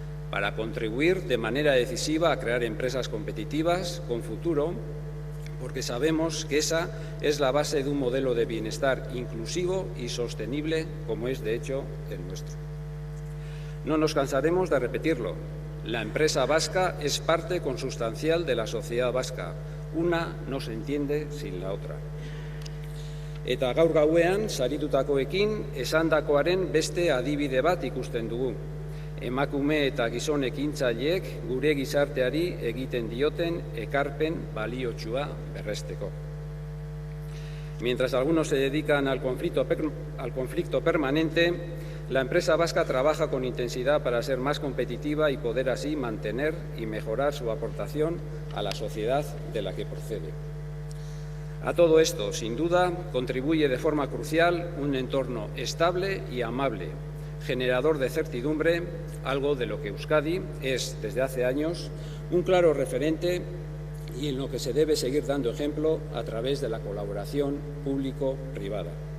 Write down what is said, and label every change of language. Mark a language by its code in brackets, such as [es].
[es] Para contribuir de manera decisiva a crear empresas competitivas con futuro, porque sabemos que esa es la base de un modelo de bienestar inclusivo y sostenible, como es de hecho el nuestro. No nos cansaremos de repetirlo. La empresa vasca es parte consustancial de la sociedad vasca. Una no se entiende sin la otra. [eu] Eta gaur gauean, saritutakoekin, esandakoaren beste adibide bat ikusten dugu. Emakume eta gizon ekintzaileek gure gizarteari egiten dioten ekarpen baliotsua berresteko. [es] Mientras algunos se dedican al conflicto permanente, la empresa vasca trabaja con intensidad para ser más competitiva y poder así mantener y mejorar su aportación a la sociedad de la que procede. A todo esto, sin duda, contribuye de forma crucial un entorno estable y amable, generador de certidumbre, algo de lo que Euskadi es, desde hace años, un claro referente y en lo que se debe seguir dando ejemplo a través de la colaboración público-privada.